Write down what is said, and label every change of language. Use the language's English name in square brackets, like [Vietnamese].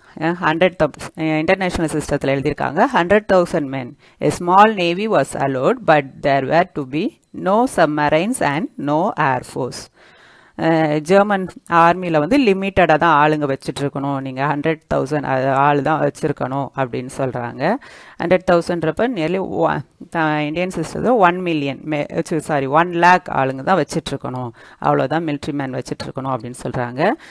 [Tamil] 100,000 international சிஸ்டத்தில் எழுதியிருக்காங்க [English] 100,000 men. A small navy was allowed, but there were to be no submarines and no air force. [Tamil] German ஆர்மியில் வந்து லிமிட்டடாக தான் ஆளுங்க வச்சுட்ருக்கணும், நீங்கள் 100,000 ஆள் தான் வச்சுருக்கணும் அப்படின்னு சொல்கிறாங்க. 100,000ன்றப்ப நியர்லி இந்தியன் சிஸ்டத்தில் 1 million 1 lakh ஆளுங்க தான் வச்சிட்ருக்கணும், அவ்வளோதான் மிலிட்ரி மேன் வச்சிட்ருக்கணும் அப்படின்னு சொல்கிறாங்க.